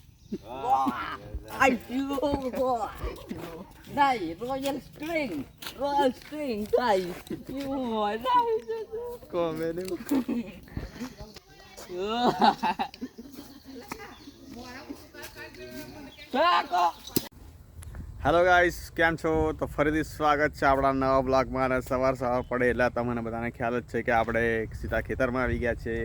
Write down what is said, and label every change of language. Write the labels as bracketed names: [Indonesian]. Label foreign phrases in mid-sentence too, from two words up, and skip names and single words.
[English] I do. Đây, Royal String. Royal String. [Vietnamese] Đây. You hỏi đây. [English] comedy hello guys, [Gujarati] કેમ છો? તો ફરીથી સ્વાગત છે આપણા નવા બ્લોગમાં. અને સવાર પડે એટલે તમને બધાને ખ્યાલ જ છે કે આપણે સીધા ખેતરમાં આવી ગયા છે.